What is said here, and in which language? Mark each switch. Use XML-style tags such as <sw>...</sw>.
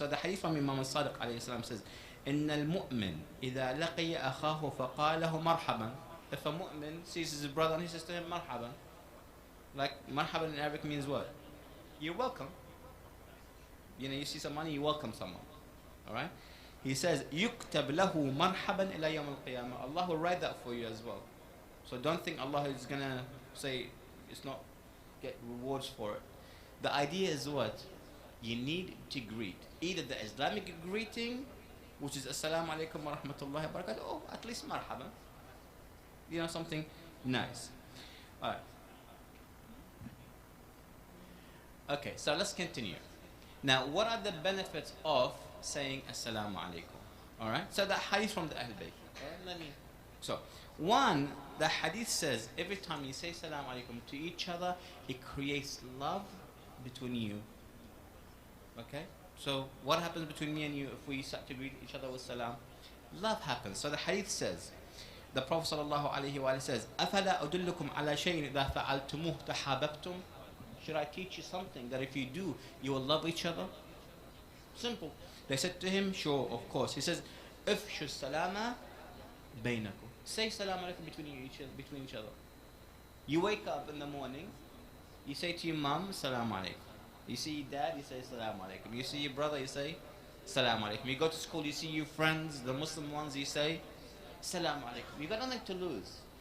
<en>So the hadith from Imam Sadiq alayhi salam says,</en> <ar>إن المؤمن إذا لقي أخاه فقاله مرحبا.</ar> <en>If a mu'min sees his brother and he says to him, marhaban. Like, marhaban in Arabic means what? You're welcome. You know, you see someone, you welcome someone. Alright? He says,</en> <ar>يُكْتَبْ لَهُ مَرْحَبًا إِلَى يَوْمِ الْقِيَامَةِ.</ar> <en>Allah will write that for you as well. So don't think Allah is going to say, it's not, get rewards for it. The idea is what? You need to greet. Either the Islamic greeting which is Assalamu alaikum wa rahmatullahi wa barakatuh. Oh, at least marhaba. You know, something nice. All right. Okay, so let's continue. Now, what are the benefits of saying Assalamu alaikum? All right. So the hadith from the Ahl Bayt. So, one, the hadith says every time you say Assalamu alaikum to each other, it creates love between you. Okay. So, what happens between me and you if we start to greet each other with salam? Love happens. So the hadith says, the Prophet sallallahu alaihi wasallam says,</en> <ar>أَفَلَا أُدُلُّكُمْ عَلَى شَيْءٍ إِذَا فَعَلْتُمُوهُ تَحَابَبْتُمْ?</ar> <en>Should I teach you something that if you do, you will love each other? Simple. They said to him, sure, of course. He says,</en> <ar>إِفْشُ السَّلَامَ بَيْنَكُمْ.</ar> <en>Say salam alaikum between each other. You wake up in the morning, you say to your mom, salam alaikum. You see your dad, you say salam alaikum. You see your brother, you say salam alaikum. You go to school, you see your friends, the Muslim ones, you say salam alaikum. You got nothing to lose.</en>